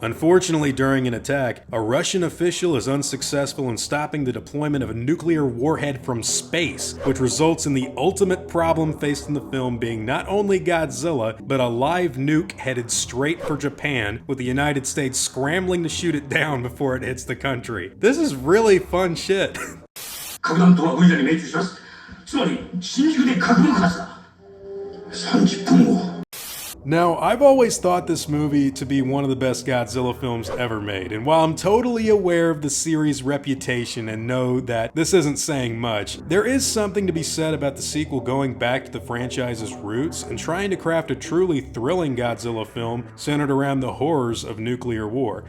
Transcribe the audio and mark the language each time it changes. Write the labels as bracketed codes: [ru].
[en] Unfortunately, during an attack, a Russian official is unsuccessful in stopping the deployment of a nuclear warhead from space, which results in the ultimate problem faced in the film being not only Godzilla, but a live nuke headed straight for Japan, with the United States scrambling to shoot it down before it hits the country. This is really fun shit. [ja] 核弾頭は無理に命中します。つまり新宿で核爆発だ。 30分後。 [en] Now, I've always thought this movie to be one of the best Godzilla films ever made, and while I'm totally aware of the series' reputation and know that this isn't saying much, there is something to be said about the sequel going back to the franchise's roots and trying to craft a truly thrilling Godzilla film centered around the horrors of nuclear war.